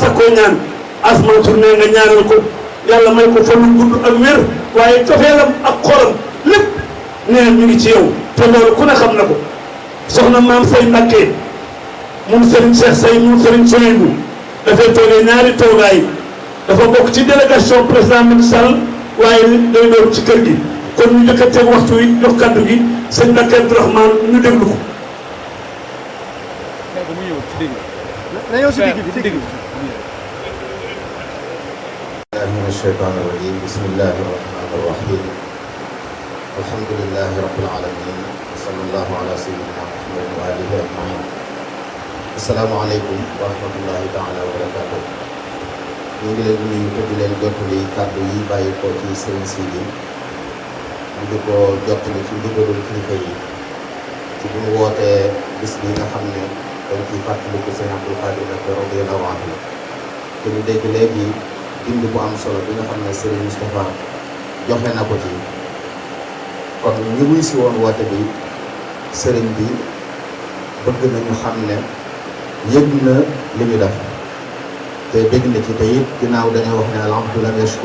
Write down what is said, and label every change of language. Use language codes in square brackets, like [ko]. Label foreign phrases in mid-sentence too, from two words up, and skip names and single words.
[wo] sakkoo ñaan as Mansour nee nga ñaanal ko yàlla may ko fan gudd ak wér waaye cofeelam ak xolam lépp nee na ñu ngi ci yow te loolu ku ne xam na ko soxna maam say Mbakke moom Serigne Cheikh Say moom Serigne Souleymou dafay toogee ñaari toogaay dafa bokk ci [fr] délégation président [wo] Macky Sall waaye day doon ci kër gi kon ñu njëkkateeg waxtu wi jox kaddu gi sëñ Mbakke Abdourahmane ñu déglu ko. [ar] من الشيطان الرجيم بسم الله الرحمن الرحيم الحمد لله رب العالمين وصلى الله على سيدنا محمد وآله أجمعين السلام عليكم ورحمة الله تعالى وبركاته [wo] ñu ngi leen nuyu te di leen jottali kàddu yi bàyyi ko ci sëriñ Sidi ñu di ko jottali ci ndigalul kilifa yi ci bu mu wootee bis bi nga xam ne dañ ciy fàttaliku sëñ Abdou Khadir Mbacké [ar] رضي الله عنه [wo] te ñu dégg léegi bind bu am solo bi nga xam ne Serigne Moustapha joxe na ko ci kon ñi wuy si woon woote bi Serigne bi bëgg nañu xam ne yëg na li ñu def te dégg na ci te it ginnaaw dañoo wax ne [ar] الحمد لم يشكر